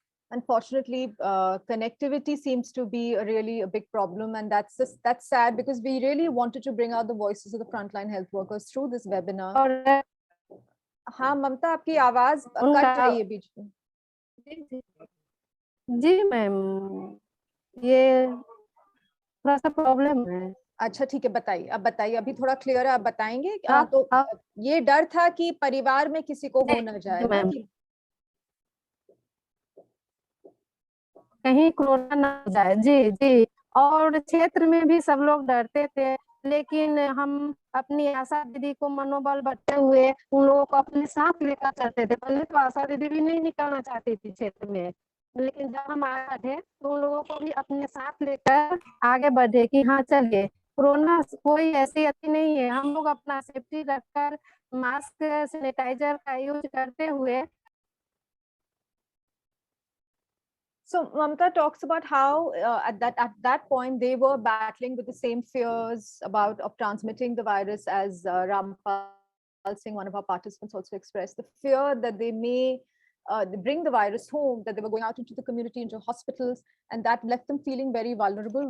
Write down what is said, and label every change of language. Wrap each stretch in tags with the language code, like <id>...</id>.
<en>Unfortunately, connectivity seems to be really a big problem, and that's sad because we really wanted to bring out the voices of the frontline health workers through this webinar.</en> <hi>हाँ ममता, आपकी आवाज cut रही है बीच में। जी ma'am, ये थोड़ा सा problem है। अच्छा ठीक है, बताइए, अब बताइए, अभी थोड़ा क्लियर है, आप बताएंगे? तो ये डर था कि परिवार में किसी को हो ना जाए, कहीं कोरोना ना हो जाए। जी जी, और क्षेत्र में भी सब लोग डरते थे, लेकिन हम अपनी आशा दीदी को मनोबल बढ़ते हुए उन लोगों को अपने साथ लेकर चलते थे। पहले तो आशा दीदी भी नहीं निकलना चाहती थी क्षेत्र में, लेकिन जब हम आगे बढ़े तो उन लोगों को भी अपने साथ लेकर आगे बढ़े कि हाँ चलिए, कोरोना कोई ऐसी अति नहीं है। हम लोग अपना सेफ्टी रखकर मास्क सैनिटाइजर का यूज करते हुए।</hi> <en>So Mamta talks about how at that point they were battling with the same fears of transmitting the virus, as Rampal Singh, one of our participants, also expressed the fear that they may bring the virus home, that they were going out into the community, into hospitals, and that left them feeling very vulnerable.</en>